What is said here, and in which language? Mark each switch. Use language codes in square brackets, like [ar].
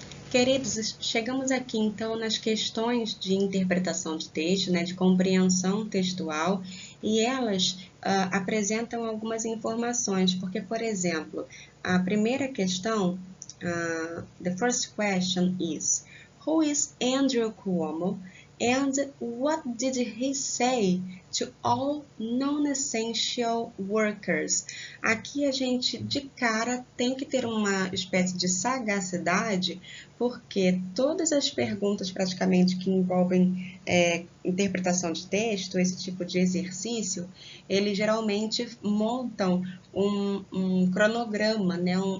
[pt] Queridos, chegamos aqui então nas questões de interpretação de texto, né, de compreensão textual, e elas apresentam algumas informações, porque, por exemplo, a primeira questão, [en] the first question is, who is Andrew Cuomo? And what did he say to all non-essential workers? [pt] Aqui a gente de cara tem que ter uma espécie de sagacidade, porque todas as perguntas praticamente que envolvem interpretação de texto, esse tipo de exercício, eles geralmente montam um cronograma, né?